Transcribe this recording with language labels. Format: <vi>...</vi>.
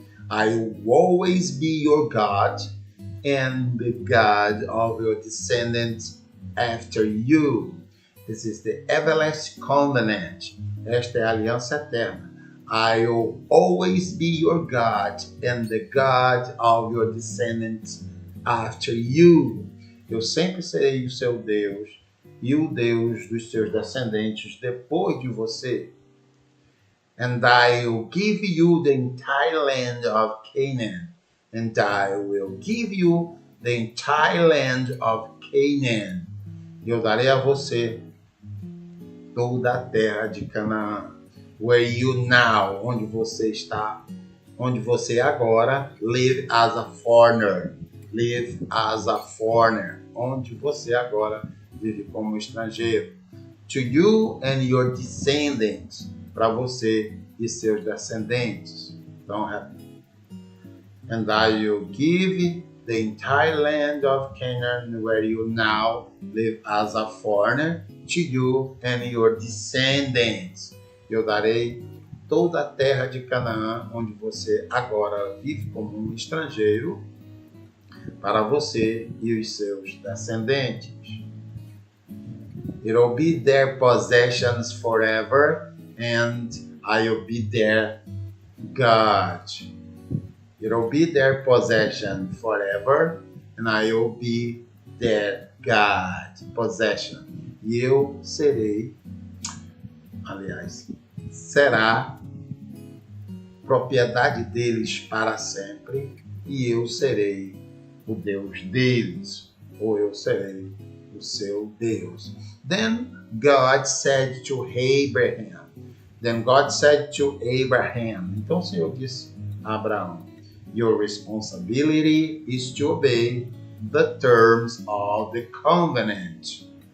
<en>I will always be your God and the God of your descendants after you. This is the everlasting covenant.</en> <pt>Esta é a aliança eterna.</pt> <en>I will always be your God and the God of your descendants after you.</en> <pt>Eu sempre serei o seu Deus e o Deus dos seus descendentes depois de você.</pt> <en>And I will give you the entire land of Canaan. And I will give you the entire land of Canaan.</en> <pt>E eu darei a você toda a terra de Canaã.</pt> <en>Where you now,</en> <pt>onde você está, onde você agora,</pt> <en>live as a foreigner. Live as a foreigner.</en> <pt>Onde você agora vive como estrangeiro.</pt> <en>To you and your descendants.</en> <pt>Para você e seus descendentes.</pt> <en>Então, and I will give the entire land of Canaan where you now live as a foreigner to you and your descendants.</en> <pt>Eu darei toda a terra de Canaã, onde você agora vive como um estrangeiro, para você e os seus descendentes.</pt> <en>It will be their possessions forever, and I will be their God. It will be their possession forever, and I will be their God. Possession.</en> <pt>E eu serei, será propriedade deles para sempre, e eu serei o Deus deles, ou eu serei o seu Deus.</pt> <en>Then God said to Abraham.</en> <pt>Então o Senhor disse a Abraão,</pt> <en>your responsibility is to obey the terms of the covenant.</en>